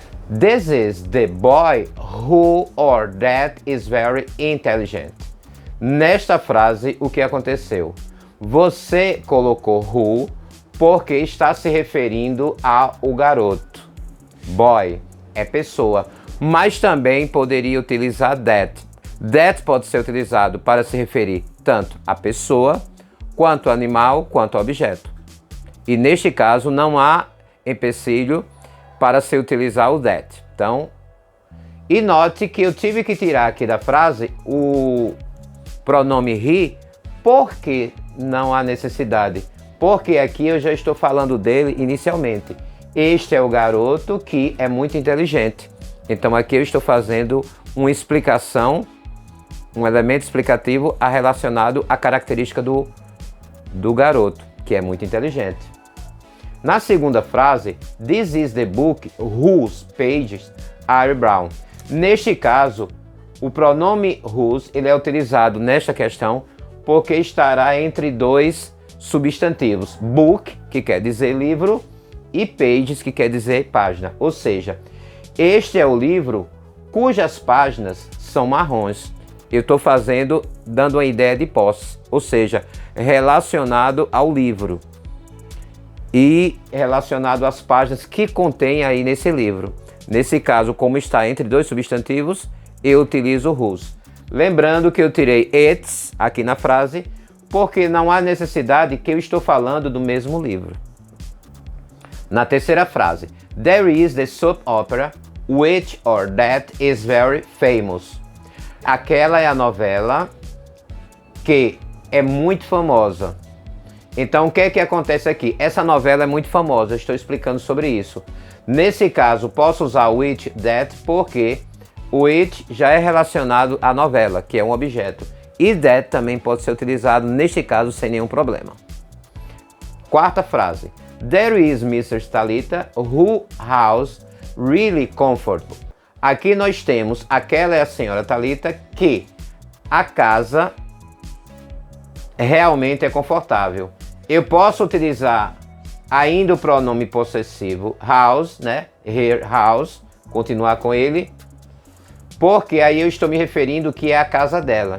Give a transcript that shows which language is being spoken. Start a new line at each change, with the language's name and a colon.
English: This is the boy who or that is very intelligent.
Portuguese: Nesta frase, o que aconteceu? Você colocou who porque está se referindo ao garoto. Boy é pessoa, mas também poderia utilizar that. That pode ser utilizado para se referir tanto à pessoa, quanto ao animal, quanto ao objeto. E neste caso não há empecilho para se utilizar o that. Então, e note que eu tive que tirar aqui da frase o pronome he, porque não há necessidade. Porque aqui eu já estou falando dele inicialmente. Este é o garoto que é muito inteligente. Então aqui eu estou fazendo uma explicação, um elemento explicativo relacionado à característica do garoto, que é muito inteligente. Na segunda frase,
English: this is the book whose pages are brown.
Portuguese: Neste caso, o pronome whose ele é utilizado nesta questão porque estará entre dois substantivos. Book, que quer dizer livro, e pages, que quer dizer página. Ou seja, este é o livro cujas páginas são marrons. Eu estou dando uma ideia de posse, ou seja, relacionado ao livro e relacionado às páginas que contém aí nesse livro. Nesse caso, como está entre dois substantivos, eu utilizo whose. Lembrando que eu tirei its aqui na frase, porque não há necessidade que eu estou falando do mesmo livro. Na terceira frase,
English: there is the soap opera which or that is very famous.
Portuguese: Aquela é a novela que é muito famosa. Então, o que é que acontece aqui? Essa novela é muito famosa, eu estou explicando sobre isso. Nesse caso, posso usar which, that, porque o which já é relacionado à novela, que é um objeto. E that também pode ser utilizado, neste caso, sem nenhum problema. Quarta frase.
English: There is Mr. Thalita, who house really comfortable.
Portuguese: Aqui nós temos, aquela é a senhora Thalita, que a casa realmente é confortável. Eu posso utilizar ainda o pronome possessivo house, né?
English: Her house,
Portuguese: continuar com ele, porque aí eu estou me referindo que é a casa dela.